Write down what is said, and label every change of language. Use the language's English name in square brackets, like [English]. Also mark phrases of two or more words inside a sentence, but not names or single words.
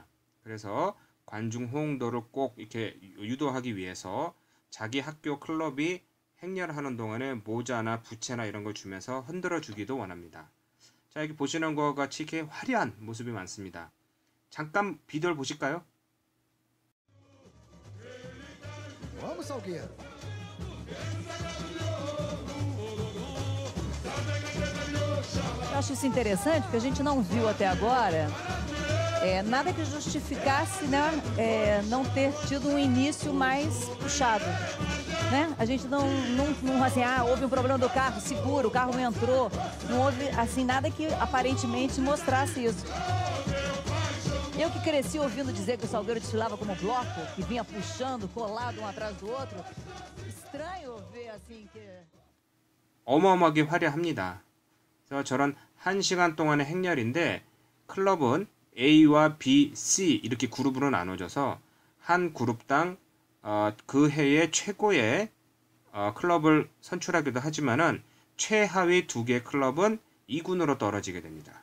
[Korean] 그래서 관중 호응도를 꼭 이렇게 유도하기 위해서 자기 학교 클럽이 행렬하는 동안에 모자나 부채나 이런 걸 주면서 흔들어 주기도 원합니다. 자, 여기 보시는 것 같이 이렇게 화려한 모습이 많습니다. 잠깐 비디오를 보실까요? [Portuguese] Vamos, Salgueiro. Eu acho isso interessante, porque a gente não viu até agora nada que justificasse, né, não ter tido um início mais puxado. Né? A gente não assim, houve um problema do carro, seguro, o carro não entrou. Não houve assim, nada que aparentemente mostrasse isso. Eu que cresci ouvindo dizer que o Salgueiro desfilava como bloco, que vinha puxando, colado um atrás do outro. Estranho ver assim que... [Korean] 어마어마하게 화려합니다. 그래서 저런 1시간 동안의 행렬인데 클럽은 A와 B, C 이렇게 그룹으로 나눠져서 한 그룹당 그 해의 최고의 클럽을 선출하기도 하지만은 최하위 2개 클럽은 2군으로 떨어지게 됩니다.